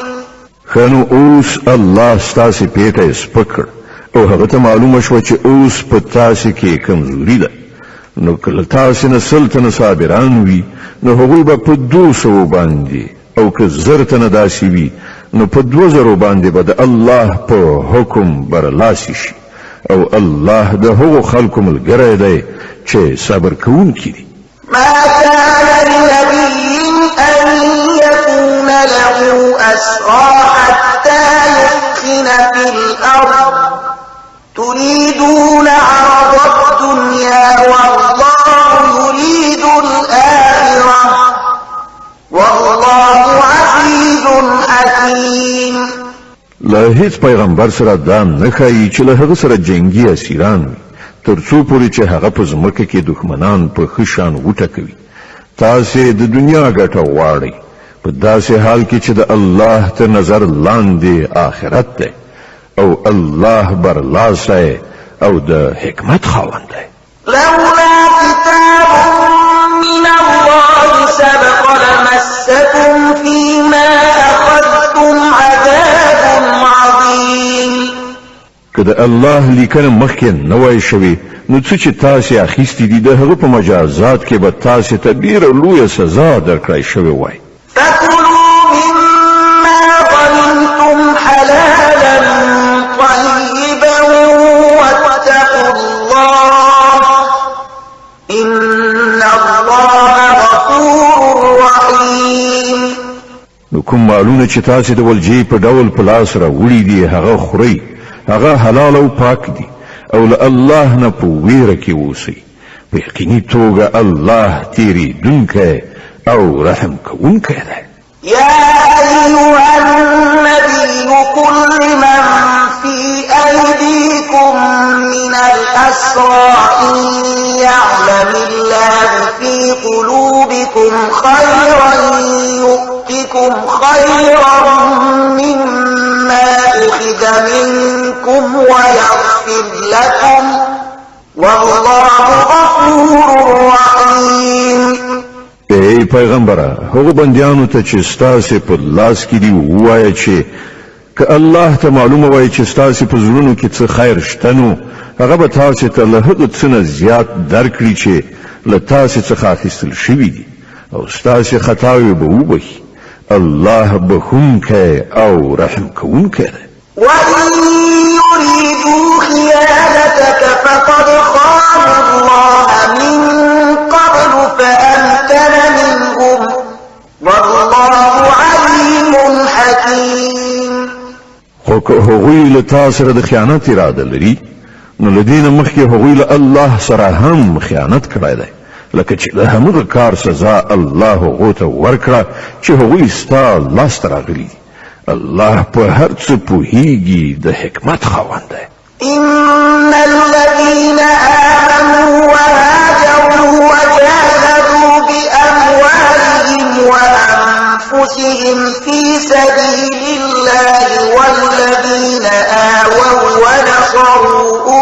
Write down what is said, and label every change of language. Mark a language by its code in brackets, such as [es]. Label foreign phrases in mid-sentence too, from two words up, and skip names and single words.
[ps] خنو اوس الله ستاسو پیټه سپکړ او هغه ته معلومه شو چې اوس په تاسو کې کمزوري ده نو کله تاسو نه سلطنه صابران وي نو هغوی به په 200 باندې او که زرتنه داسې وي نو په 2000 باندې به د الله په حکم برلاسي شي او الله د هغو خلکو ملګری دی چې صبر کوونکي دي [ar] ما كان لنبي أن يكون له أسرى حتى يثخن في الأرض تريدون عرض الدنيا والله يريد الآخرة والله عزيز حكيم [ps] له هیڅ پیغمبر سره دا نه ښایي چې له هغه سره جنگي اسیران وي تر څو پورې چې هغه په ځمکه کې دښمنان په ښه شان وټکوي تاسې د دنیا ګټه غواړئ په داسې حال کې چې د الله تر نظر لاندې آخرت دی او الله برلاسی او د حکمت خاوند دی [ar] لولا كتاب من الله سبق لمسكم فيما أخذتم عذاب عظيم [ps] که د الله لیکنه مخکې نه وای شوې نو څه چې تاسې اخیستي دي د هغه په مجازات کې به تاسې ته ډېره لویه سزا درکړی شوې وای [ar] فكلوا مما غنمتم حلالا طيبا واتقوا الله إن الله غفور رحيم [ps] نو کوم مالونه چې تاسې د ولجې په ډول په لاس راوړي دي هغه خورئ هغه حلال او پاک دي او له الله نه په ویره کې اوسئ په یقیني توګه الله تیریدونکی او رحم کوونکی دی [ar] يا أيها النبي قل لمن في أيديكم من الأسرى إن يعلم الله في قلوبكم خيرا يؤتكم خيرا مما أخذ منكم ويغفر لكم والله غفور رحيم [ps] ای پیغمبره هغه بندیانو ته چې ستاسې په لاس کې دي ووایه چې که الله ته معلومه وای چې ستاسې په زړونو کې څه خیر شته نو هغه به تاسې ته له هغه څه نه زیات درکړي چې له تاسې څخه اخیستل شوي دي او ستاسې خطاوې به وبخي الله بخونکی او رحم کوونکی دی [ar] وإن يريدوا خيانتك فقد خانوا الله من قبل فأمكن منهم والله عليم [ps] او که هغوی له تا سره د خیانت اراده لري نو له دې نه مخکې هغوی له الله سره هم خیانت کړی دی لکه چې د همغه کار سزا الله هغو ته ورکړه چې هغوی ستا لاسته راغلي دي الله په هر څه پوهیږي د حکمت خاوند دی [ar] إن الذين آمنوا وهاجروا وجاهدوا بأموالهم وأنفسهم في سبيل الله والذين آووا ونصروا